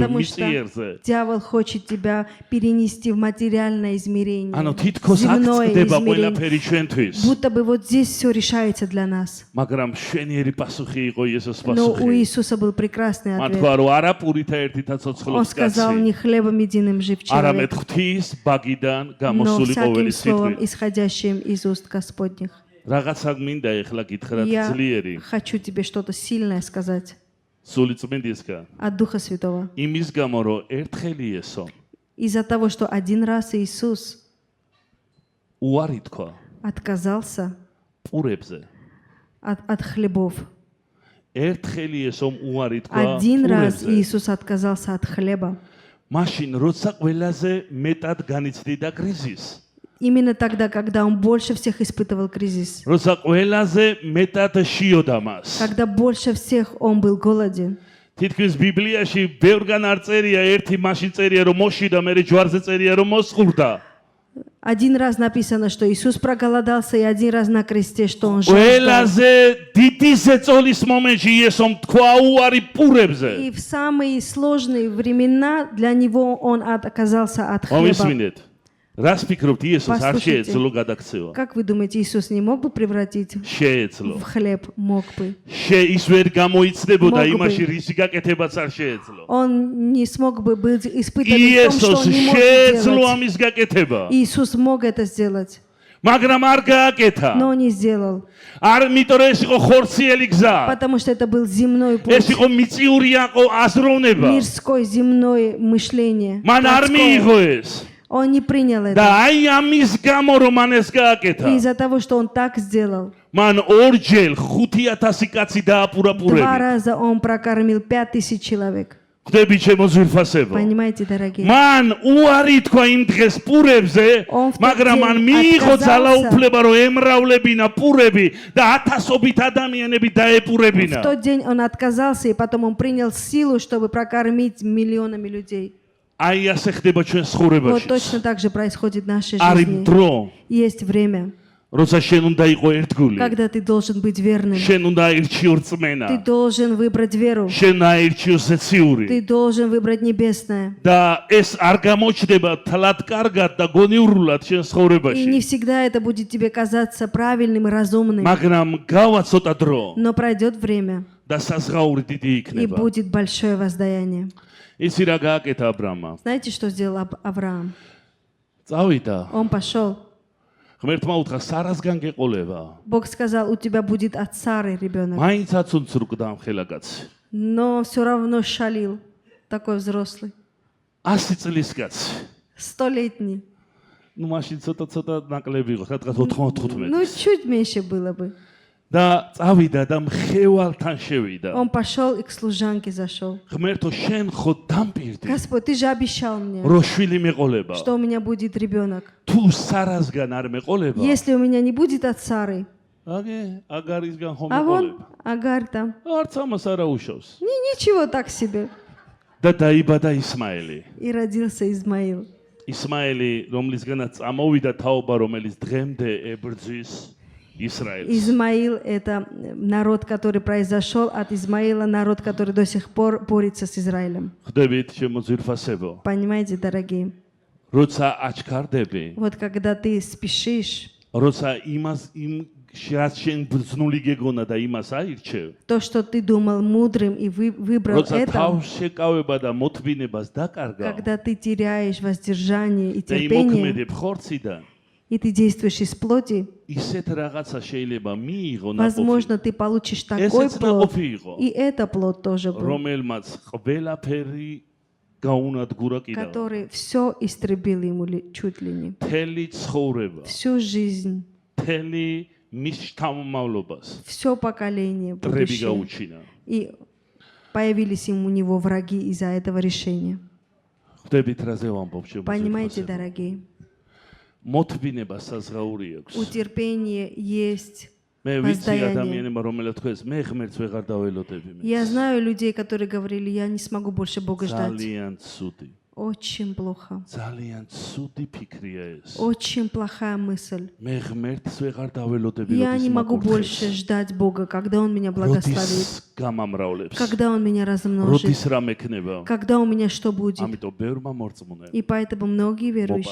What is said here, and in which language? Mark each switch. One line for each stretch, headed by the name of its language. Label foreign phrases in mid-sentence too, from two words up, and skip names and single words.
Russian: Потому
Georgian: მიწიერზე.
Russian: что дьявол хочет тебя перенести в материальное измерение,
Georgian: ანუ თითქოს აქ
Russian: земное
Georgian: წდება
Russian: измерение.
Georgian: ყველაფერი ჩვენთვის.
Russian: Будто бы вот здесь все решается для нас.
Georgian: მაგრამ შვენიერი პასუხი იყო იესოს
Russian: Но у
Georgian: პასუხი.
Russian: Иисуса был прекрасный
Georgian: მან
Russian: ответ.
Georgian: თქვა რომ არა პურითა ერთითა
Russian: Он
Georgian: ცოცხლობს
Russian: сказал,
Georgian: კაცი,
Russian: не хлебом единым жив
Georgian: არამედ
Russian: человек,
Georgian: ღვთის ბაგიდან
Russian: но
Georgian: გამოსული
Russian: всяким
Georgian: ყოველი
Russian: словом,
Georgian: სიტყვით.
Russian: исходящим из уст Господних.
Georgian: რაღაცა მინდა ეხლა გითხრათ
Russian: Я
Georgian: ძლიერი.
Russian: хочу тебе что-то сильное сказать
Georgian: სული წმინდისგან.
Russian: от Духа Святого.
Georgian: იმის გამო რომ ერთხელ იესო
Russian: Из-за того, что один раз Иисус
Georgian: უარი თქვა
Russian: отказался
Georgian: პურებზე.
Russian: от хлебов.
Georgian: ერთხელ იესომ უარი თქვა
Russian: Один раз
Georgian: პურებზე.
Russian: Иисус отказался от хлеба.
Georgian: მაშინ როცა ყველაზე მეტად განიცდიდა კრიზისი.
Russian: Именно тогда, когда он больше всех испытывал кризис.
Georgian: როცა ყველაზე მეტად შიოდა მას.
Russian: Когда больше всех он был голоден.
Georgian: თითქმის ბიბლიაში ბევრგან არ წერია, ერთი მაშინ წერია რომ მოშიდა, მერე ჯვარზე წერია რომ მოსყურდა.
Russian: Один раз написано, что Иисус проголодался, и один раз на кресте, что он жаждал.
Georgian: ყველაზე დიდი ზეწოლის მომენტში იესომ თქვა უარი პურებზე.
Russian: И в самые сложные времена для него он отказался от хлеба.
Georgian: მომისმინეთ. რას ფიქრობთ, იესოს არ
Russian: Послушайте.
Georgian: შეეძლო გადაქცევა?
Russian: Как вы думаете, Иисус не мог бы превратить
Georgian: შეეძლო.
Russian: в хлеб? Мог бы.
Georgian: ის ვერ გამოიცდებოდა მოგ იმაში, ბი. რისი გაკეთებაც არ შეეძლო.
Russian: Он не смог бы быть испытан в том, что
Georgian: იესოს
Russian: он не может
Georgian: შეეძლო
Russian: делать.
Georgian: ამის გაკეთება.
Russian: Иисус мог это сделать,
Georgian: მაგრამ არ გააკეთა.
Russian: но не сделал.
Georgian: არ იმიტომ რომ ეს იყო ხორციელი გზა.
Russian: Потому что это был земной
Georgian: ეს
Russian: путь,
Georgian: იყო მიწიური აზროვნება.
Russian: мирской, земное мышление.
Georgian: მან არ
Russian: плотское.
Georgian: მიიღო ეს.
Russian: Он не принял
Georgian: და
Russian: это.
Georgian: აი ამის გამო რომ მან ეს
Russian: И
Georgian: გააკეთა.
Russian: из-за того, что он так сделал,
Georgian: მან ორჯერ 5000 კაცი დააპურა
Russian: два
Georgian: პურები.
Russian: раза он прокормил 5000 человек.
Georgian: ხვდები ჩემო ძვირფასებო.
Russian: Понимаете, дорогие?
Georgian: მან უარი თქვა იმ დღეს პურებზე,
Russian: Он в тот
Georgian: მაგრამ
Russian: день
Georgian: მან მიიღო
Russian: отказался.
Georgian: ძალაუფლება რომ ემრავლებინა პურები და 1000ობით ადამიანები
Russian: В
Georgian: დაეპურებინა.
Russian: тот день он отказался, и потом он принял силу, чтобы прокормить миллионами людей.
Georgian: აი ასე ხდება ჩვენ
Russian: Вот
Georgian: ცხოვრებაში.
Russian: точно так же происходит в нашей
Georgian: არის
Russian: жизни.
Georgian: დრო,
Russian: Есть время,
Georgian: როცა შენ უნდა იყო ერთგული.
Russian: когда ты должен быть верным.
Georgian: შენ უნდა აირჩიო
Russian: Ты
Georgian: რწმენა.
Russian: должен выбрать веру.
Georgian: შენ აირჩიო ზეციური.
Russian: Ты должен выбрать небесное.
Georgian: და ეს არ გამოჩნდება თლად კარგად და გონივრულად შენ
Russian: И не
Georgian: ცხოვრებაში.
Russian: всегда это будет тебе казаться правильным и разумным.
Georgian: მაგრამ გავა ცოტა დრო
Russian: Но пройдет время,
Georgian: და საზღაური დიდი
Russian: и
Georgian: იქნება.
Russian: будет большое воздаяние.
Georgian: იცი რა გააკეთა აბრამმა?
Russian: Знаете, что сделал Авраам?
Georgian: წავიდა.
Russian: Он пошел.
Georgian: ღმერთმა უთხრა სარასგან გეყოლება.
Russian: Бог сказал, у тебя будет от Сары ребенок.
Georgian: მაინც აცუნცრუკდა ამ ხელაკაცი.
Russian: Но все равно шалил. Такой взрослый.
Georgian: 100 წლის კაცი.
Russian: 100-летний.
Georgian: ნუ მაშინ ცოტა ნაკლები იყო, სადღაც 95.
Russian: Ну, чуть меньше было бы.
Georgian: და წავიდა და მხევალთან შევიდა.
Russian: Он пошел и к служанке зашел.
Georgian: ღმერთო შენ ხო დამპირდი,
Russian: Господь, ты же обещал мне,
Georgian: რომ შვილი მეყოლება.
Russian: что у меня будет ребенок.
Georgian: თუ სარასგან არ მეყოლება,
Russian: Если у меня не будет от Сары,
Georgian: აგარისგან ხომ
Russian: а вон
Georgian: მეყოლება.
Russian: Агар там.
Georgian: არც ამას არა უშავს.
Russian: Ничего так себе.
Georgian: და დაიბადა ისმაელი.
Russian: И родился Измаил.
Georgian: ისმაელი, რომლისგანაც წამოვიდა თაობა, რომელიც დღემდე ებრძვის ისრაელს.
Russian: Измаил – это народ, который произошел от Измаила, народ, который до сих пор борется с Израилем.
Georgian: ხვდებით, ჩემო ძვირფასებო.
Russian: Понимаете, дорогие?
Georgian: როცა აჩქარდები,
Russian: Вот когда ты спешишь,
Georgian: როცა იმ შენ ბრძნული გეგონა და იმას აირჩევ,
Russian: то, что ты думал мудрым и выбрал
Georgian: როცა
Russian: это,
Georgian: თავს შეკავება და მოთმინებას დაკარგავ
Russian: когда ты теряешь воздержание и
Georgian: და
Russian: терпение,
Georgian: იმოქმედებ ხორციდან,
Russian: и ты действуешь из плоти,
Georgian: ისეთ რაღაცა შეიძლება მიიღო ნაყოფი,
Russian: возможно, ты получишь такой
Georgian: ესეც
Russian: плод,
Georgian: ნაყოფი იყო,
Russian: и это плод тоже был,
Georgian: რომელმაც ყველაფერი გაუნადგურა კიდევ.
Russian: который все истребил ему чуть ли не.
Georgian: მთელი ცხოვრება,
Russian: Всю жизнь,
Georgian: მთელი მის შთამომავლობას
Russian: все поколение
Georgian: ტრები
Russian: будущее.
Georgian: გაუჩინა.
Russian: И появились у него враги из-за этого решения.
Georgian: ხვდებით რაზე ვამბობ,
Russian: Понимаете,
Georgian: შემოგვიყვება.
Russian: дорогие?
Georgian: მოთბინება საზღაური აქვს.
Russian: У терпения есть
Georgian: მე ვიცი
Russian: воздаяние.
Georgian: ადამიანებმა რომელთაც თქვეს მე ღმერთს ვეღარ დაველოდები მე.
Russian: Я знаю людей, которые говорили, я не смогу больше Бога ждать.
Georgian: ძალიან ცუდი.
Russian: Очень плохо.
Georgian: ძალიან ცუდი ფიქრია ეს.
Russian: Очень плохая мысль.
Georgian: მე ღმერთს ვეღარ დაველოდები
Russian: Я
Georgian: როდის
Russian: не могу
Georgian: მაკურთხებს.
Russian: больше ждать Бога, когда Он меня благословит,
Georgian: როდის გამამრავლებს.
Russian: когда Он меня размножит,
Georgian: როდის რამ ექნება.
Russian: когда у меня что будет.
Georgian: ამიტომ ბევრმა მორწმუნე
Russian: И поэтому многие верующие